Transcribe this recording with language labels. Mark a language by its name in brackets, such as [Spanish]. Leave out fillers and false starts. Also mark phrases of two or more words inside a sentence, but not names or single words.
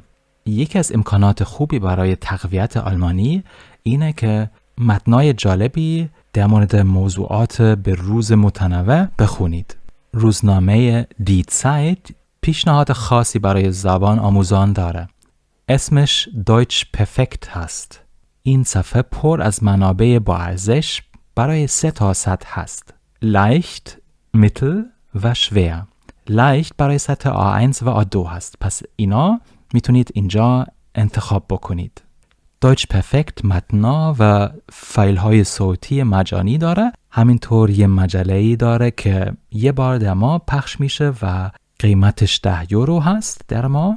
[Persian] یکی از امکانات خوبی برای تقویت آلمانی اینه که متنای جالبی در مورد موضوعات به روز متنوع بخونید. روزنامه دی زایت پیشنهاد خاصی برای زبان آموزان داره. اسمش دویچ پرفکت هست. این صفحه پر از منابع با ارزش برای 3 تا سطح هست. [German] leicht، mittel [Persian] و schwer. leicht برای سطح A1 و A2 هست. پس اینا میتونید اینجا انتخاب بکنید. دویچ پرفکت متنا و فایل های صوتی مجانی داره. همینطور یه مجله‌ای داره که یه بار در ماه پخش میشه و قیمتش 10 یورو هست در ماه.